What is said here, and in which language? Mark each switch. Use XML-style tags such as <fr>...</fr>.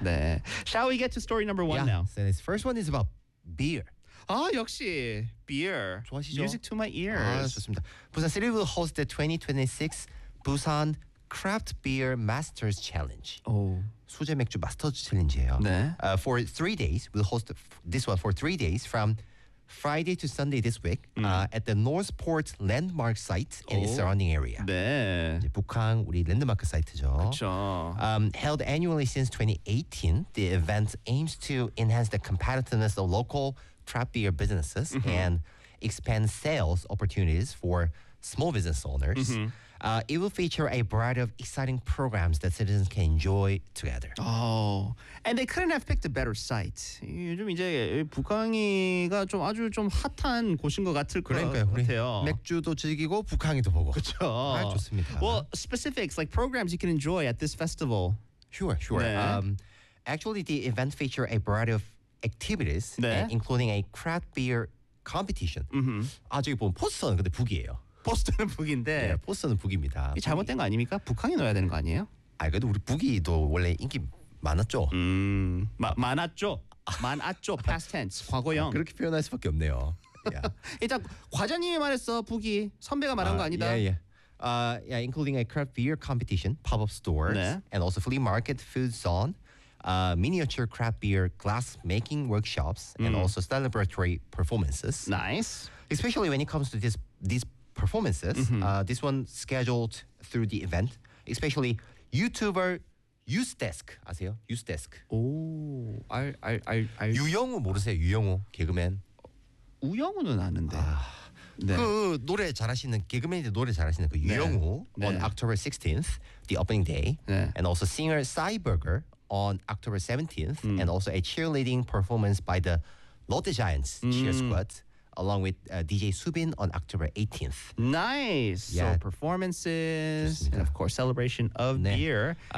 <en>네. Shall we get to story number one yeah. now? So this first one is about beer.</en> <ko>아, 역시 beer. 좋아하시죠?</ko> <en>Music to my ears.</en> <ko>아, 좋습니다.</ko> <en>Busan City will host the 2026 Busan Craft Beer Masters Challenge.</en> <ko>오. 수제 맥주 마스터즈 챌린지예요. 네.</ko> <en>For 3 days we'll host this one for 3 days from Friday to Sunday this week at the Northport landmark site and its surrounding area.</en> <ko>네. 이제 북항 우리 랜드마크 사이트죠. 그렇죠.</ko> <en>Held annually since 2018, the event aims to enhance the competitiveness of local craft beer businesses and expand sales opportunities for small business owners. It will feature a variety of exciting programs that citizens can enjoy together. Oh, and they couldn't have picked a better site.</en> <ko>요즘 이제 북항이가 좀 아주 좀 핫한 곳인 것 같을 그러니까요, 것 같아요. 우리 맥주도 즐기고 북항이도 보고. 그렇죠. 아, 좋습니다.</ko> <en>Well, specifics like programs you can enjoy at this festival. Sure, sure.</en> <ko>네.</ko> <en>Actually, the event feature a variety of activities,</en> <ko>네.</ko> <en>including a craft beer competition. Mm-hmm.</en> <ko>아, 저기 보면 포스터는 근데 북이에요. 포스터는 북인데 네, 포스터는 북입니다. 이게 잘못된 거 아닙니까? 북항에 넣어야 되는 거 아니에요? 아, 그래도 우리 북이도 원래 인기 많았죠. 많았죠. 많았죠.</ko> <en>Past tense.</en> <ko>과거형. 아, 그렇게 표현할 수밖에 없네요. Yeah. 일단 과장님이 말했어. 북이 선배가 말한 거 아니다.</ko> <en>Yeah, yeah. Yeah, including a craft beer competition, pop-up stores,</en> <ko>네.</ko> <en>and also flea market, food zone, miniature craft beer glass making workshops, and also celebratory performances. Nice. Especially when it comes to this performances. This one scheduled through the event, especially YouTuber Eustesk.</en> <ko>아세요? Eustesk. 오, 알. 유영우 모르세요? 유영우 개그맨. 우영우는 아는데. 아, 네. 그 노래 잘하시는 개그맨인데 노래 잘하시는 그 유영우. 네.</ko> <en>On October 16th, the opening day, and also singer Cyberger on October 17th, and also a cheerleading performance by the Lotte Giants cheer squad, along with DJ Subin on October 18th. Nice. Yeah. So performances,</en> <ko>좋습니다.</ko> <en>And of course, celebration of the year.</en>